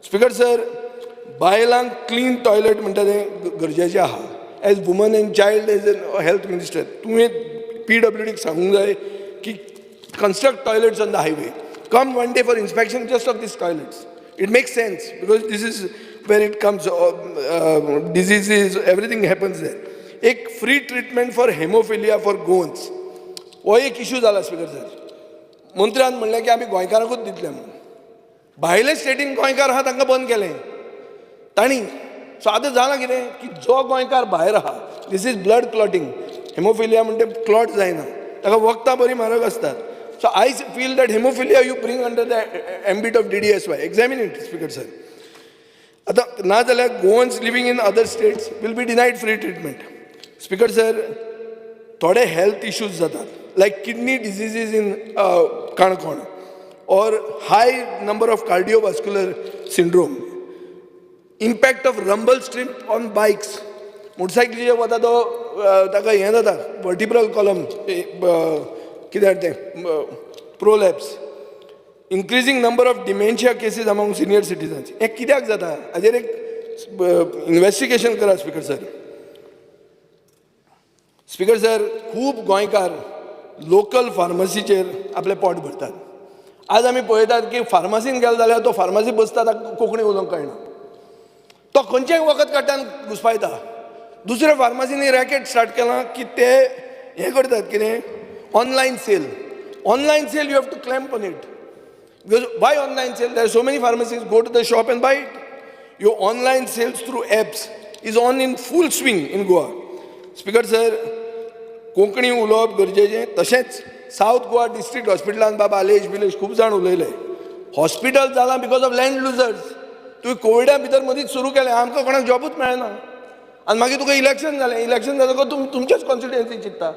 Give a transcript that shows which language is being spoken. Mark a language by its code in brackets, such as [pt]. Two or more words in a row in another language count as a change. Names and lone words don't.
[kok] स्पीकर सर, बायलांक [en] clean toilet [kok] म्हणटा तें गरजेचें आहा. [en] as woman and child as health minister [kok] तुवें PWDक सांगूंक जाय की [en] construct toilets on the highway. Come one day for inspection just of these toilets. It makes sense because this is where it comes, diseases, everything happens there. [kok] एक [en] free treatment for hemophilia for goans. [kok] हो एक इश्यू जाला [en] speaker sir. [kok] मंत्र्यान म्हणलें की आमी गोंयकारांकूच दितले म्हणून. भायले स्टेटीन गोंयकार आहा तांकां बंद केलें तांणी. सो आतां जालां कितें की जो गोंयकार भायर आहा, [en] this is blood clotting. [kok] हेमोफिलिया म्हणटा क्लॉट जायना, ताका वखदां बरी म्हारग आसतात. [en] So I feel that hemophilia you bring under the ambit of DDSY. Examine it, Speaker sir. [kok] Ata na jala [en] Goans living in other states will be denied free treatment. Speaker sir, thode health issues jatat like kidney diseases in Kanakon or high number of cardiovascular syndrome. Impact of rumble strip on bikes. Motorcycle [kok] je wata to taka he jata [en] vertebral column [kok] कितें तें [en] prolapse, increasing number of dementia cases among senior citizens. [kok] हें कित्याक जाता हाजेर एक इन्वेस्टिगेशन करा [en] speaker sir. speaker sir, [kok] खूब गोंयकार लोकल फार्मसीचेर आपलें पोट भरतात. आज आमी पळयतात की फार्मासीन गेलो जाल्यार तो फार्मासी बसता ताका कोंकणी उलोवंक कळना. तो खंयचेय वखद काडटा आनी घुस्पायता. दुसऱ्या फार्मासीनी रॅकेट स्टार्ट केलां की ते हें करतात कितें [en] online sale. Online sale, you have to clamp on it. Because why online sale? There are so many pharmacies. Go to the shop and buy it. Your online sales through apps is on in full swing in Goa. Speaker sir, [kok] कोंकणी उलोवप गरजेचें. तशेंच सावथ गोवा डिस्ट्रिक्ट हॉस्पिटलान बाबा आलेश बिलेश खूब जाण उलयले. हॉस्पिटल जालां [en] because of land losers. [kok] तुवें कोविडा भितर मदींच सुरू केलें, आमकां कोणाक जॉबूच मेळना. आनी मागीर तुका इलेक्शन जालें. इलेक्शन जातकच तुमचेच कॉन्स्टिट्युएन्सी चिंतता.